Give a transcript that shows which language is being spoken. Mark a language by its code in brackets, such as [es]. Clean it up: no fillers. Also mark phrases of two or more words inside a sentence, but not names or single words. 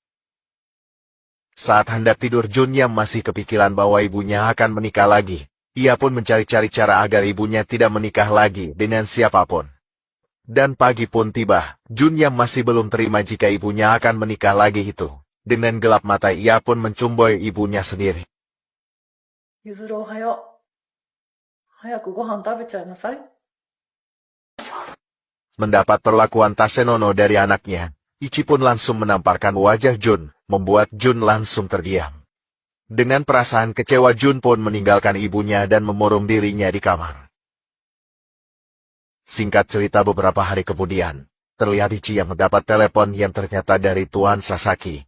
[id] Saat hendak tidur Jun yang masih kepikiran bahwa ibunya akan menikah lagi. Ia pun mencari-cari cara agar ibunya tidak menikah lagi dengan siapapun. Dan pagi pun tiba, Jun yang masih belum terima jika ibunya akan menikah lagi itu. Dengan gelap mata ia pun mencumboy ibunya sendiri. [ja] ゆずるおはよう。早くご飯食べちゃいなさい。 [id] Mendapat perlakuan tak senonoh dari anaknya, Ichi pun langsung menamparkan wajah Jun, membuat Jun langsung terdiam. Dengan perasaan kecewa Jun pun meninggalkan ibunya dan memurung dirinya di kamar. Singkat cerita beberapa hari kemudian, terlihat Ichi yang mendapat telepon yang ternyata dari Tuan Sasaki.